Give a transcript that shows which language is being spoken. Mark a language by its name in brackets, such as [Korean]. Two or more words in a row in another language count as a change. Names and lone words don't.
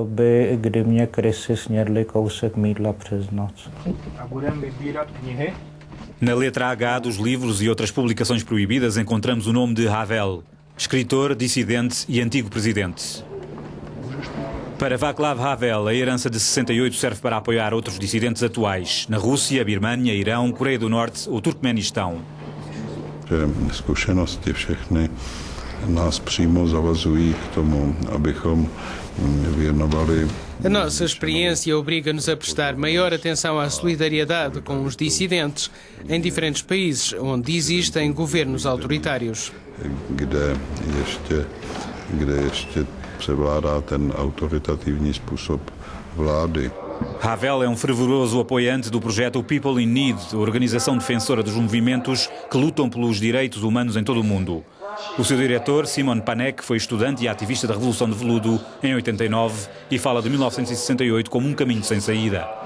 [Portuguese] Na letra H dos livros e outras publicações proibidas encontramos o nome de Havel, escritor, dissidente e antigo presidente. Para Václav Havel, a herança de 68 serve para apoiar outros dissidentes atuais, na Rússia, Birmania, Irão, Coreia do Norte ou Turcomenistão. [Czech] Zkušenosti všechny nás přímo zavazují k tomu, abychom věnovali. [Portuguese] A nossa experiência obriga-nos a prestar maior atenção à solidariedade com os dissidentes em diferentes países onde existem governos autoritários. [Czech] Kde ještě převládá ten autoritativní způsob vlády. [Portuguese] Havel é um fervoroso apoiante do projeto People in Need, a organização defensora dos movimentos que lutam pelos direitos humanos em todo o mundo. O seu diretor, Simon Panek, foi estudante e ativista da Revolução de Veludo em 89 e fala de 1968 como um caminho sem saída.